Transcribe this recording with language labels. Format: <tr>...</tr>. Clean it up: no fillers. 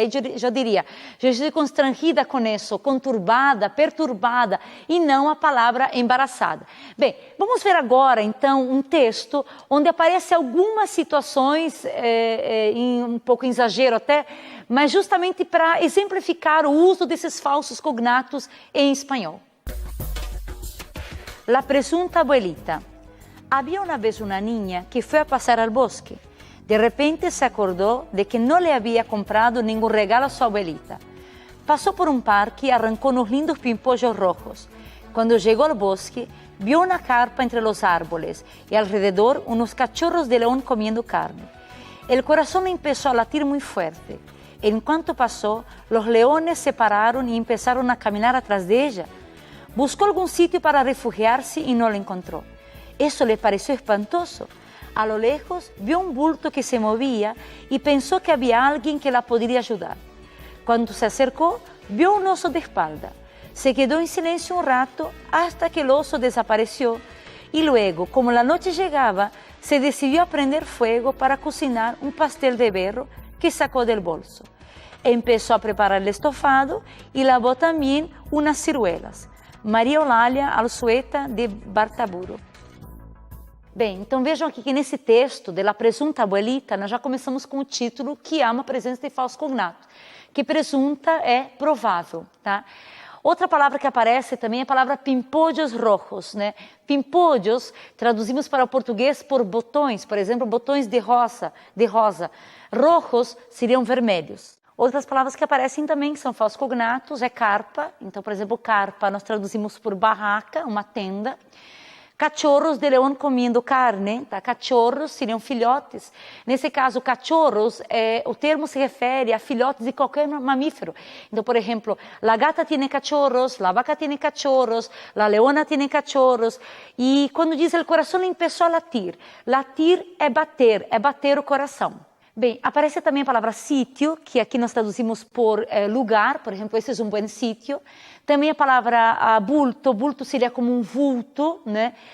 <pt>Aí eu diria, eu estou constrangida com isso, conturbada, perturbada, e não a palavra embaraçada. Bem, vamos ver agora, então, um texto onde aparecem algumas situações, um pouco exagero até, mas justamente para exemplificar o uso desses falsos cognatos em espanhol.</pt> <es>La presunta abuelita. Había una vez una niña que fue a pasar al bosque. De repente se acordó de que no le había comprado ningún regalo a su abuelita. Pasó por un parque y arrancó unos lindos pimpollos rojos. Cuando llegó al bosque, vio una carpa entre los árboles y alrededor unos cachorros de león comiendo carne. El corazón empezó a latir muy fuerte. En cuanto pasó, los leones se pararon y empezaron a caminar atrás de ella. Buscó algún sitio para refugiarse y no lo encontró. Eso le pareció espantoso. A lo lejos vio un bulto que se movía y pensó que había alguien que la podría ayudar. Cuando se acercó, vio un oso de espalda. Se quedó en silencio un rato hasta que el oso desapareció y luego, como la noche llegaba, se decidió a prender fuego para cocinar un pastel de berro que sacó del bolso. Empezó a preparar el estofado y lavó también unas ciruelas.</es> <pt>Maria Eulália Alsueta de Bartaburo. Bem, então vejam aqui que nesse texto de</pt> <es>La Presunta Abuelita,</es> <pt>nós já começamos com o título que há uma presença de falso cognato, que presunta é provável, tá? Outra palavra que aparece também é a palavra pimpollos rojos, né? Pimpollos traduzimos para o português por botões, por exemplo, botões de rosa. Rojos seriam vermelhos. Outras palavras que aparecem também que são falsos cognatos é carpa. Então, por exemplo, carpa nós traduzimos por barraca, uma tenda. Cachorros de leão comendo carne, tá? Cachorros seriam filhotes. Nesse caso, cachorros, o termo se refere a filhotes de qualquer mamífero. Então, por exemplo,</pt> <es>la gata tiene cachorros, la vaca tiene cachorros,</es> <pt>la leona tiene cachorros. E quando diz el coração</pt> <es>empezó a latir,</es> <pt>latir é bater o coração. Bem, aparece também a palavra sítio, que aqui nós traduzimos por lugar, por exemplo, esse é um bom sítio. Também a palavra bulto, bulto seria como um vulto, né?</pt>